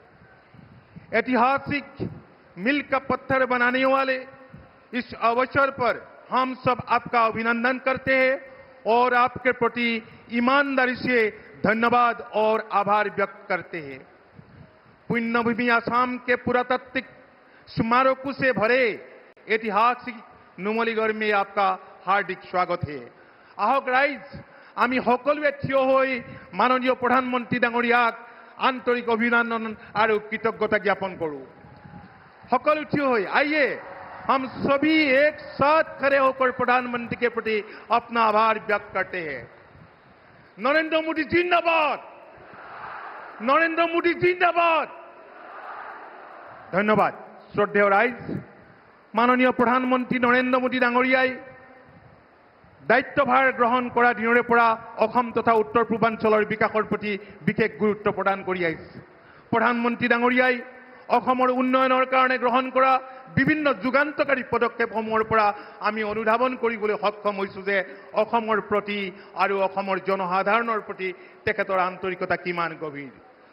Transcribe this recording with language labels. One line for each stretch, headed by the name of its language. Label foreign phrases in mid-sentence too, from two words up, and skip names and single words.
Hindi: ऐतिहासिक मील का पत्थर बनाने वाले इस अवसर पर हम सब आपका अभिनंदन करते हैं और आपके प्रति ईमानदारी से धन्यवाद और आभार व्यक्त करते हैं। पुण्यभूमि आसाम के पुरातात्विक स्मारकों से भरे ऐतिहासिक नुमलीगढ़ में आपका हार्दिक स्वागत है।
Assamese: আহক ৰাইজ, আমি সকলোৱে থিয় হৈ মাননীয় প্ৰধানমন্ত্ৰী ডাঙৰীয়াক আন্তৰিক অভিনন্দন আৰু কৃতজ্ঞতা জ্ঞাপন কৰোঁ। সকলো থিয় হৈ,
Hindi: आइए हम सभी एक साथ खड़े होकर प्रधानमंत्री के प्रति अपना आभार व्यक्त करते हैं। नरेंद्र मोदी जिंदाबाद, नरेंद्र मोदी जिंदाबाद।
Assamese: ধন্যবাদ। শ্ৰদ্ধেয় ৰাইজ, মাননীয় প্ৰধানমন্ত্ৰী নৰেন্দ্ৰ মোদী ডাঙৰীয়াই দায়িত্বভাৰ গ্ৰহণ কৰা দিনৰে পৰা অসম তথা উত্তৰ পূৰ্বাঞ্চলৰ বিকাশৰ প্ৰতি বিশেষ গুৰুত্ব প্ৰদান কৰি আহিছে। প্ৰধানমন্ত্ৰী ডাঙৰীয়াই অসমৰ উন্নয়নৰ কাৰণে গ্ৰহণ কৰা বিভিন্ন যুগান্তকাৰী পদক্ষেপসমূহৰ পৰা আমি অনুধাৱন কৰিবলৈ সক্ষম হৈছোঁ যে অসমৰ প্ৰতি আৰু অসমৰ জনসাধাৰণৰ প্ৰতি তেখেতৰ আন্তৰিকতা কিমান গভীৰ।